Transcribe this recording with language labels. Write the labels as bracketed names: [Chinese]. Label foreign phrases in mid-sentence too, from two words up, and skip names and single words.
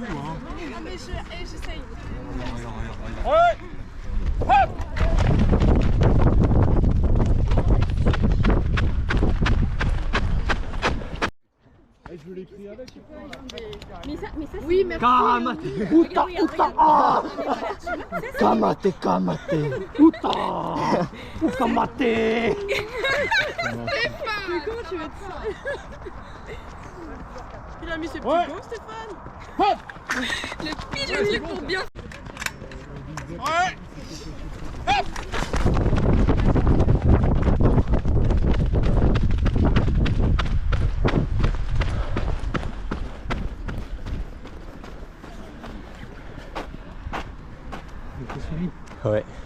[French] Hein. Non mais j'essaye. Ouais. Hop. Je l'écris avec. Mais ça oui, merci. [Māori] Kamate. Uta, uta. Ah. Kamate, kamate. Uta. Kamate. [French] Mais comment tu veux être ça? Il a mis ses petits Ouais. gants, Stéphane. Hop. Le pilonnier pour bien. Ouais. Ouais.